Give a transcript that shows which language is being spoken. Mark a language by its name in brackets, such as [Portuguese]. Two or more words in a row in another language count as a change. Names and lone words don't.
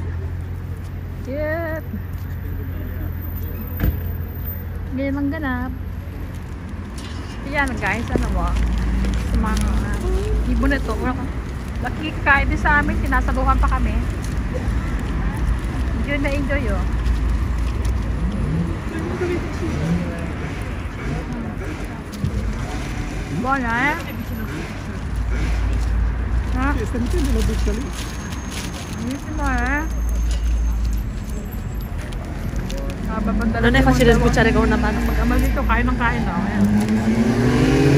[Filipino] Cute! Ganyan lang ganap. Ayan guys, ano mo? Sa mga ibon ito. Nakikikain din sa amin, sinasabuhan pa kami. Enjoy na enjoy, [Italian] oh. Buona, eh? Ha? Buonissimo, eh? Non è facile sbucciare con una mano. [Filipino] Mag-amal dito, kain ng kain, oh. Ayan.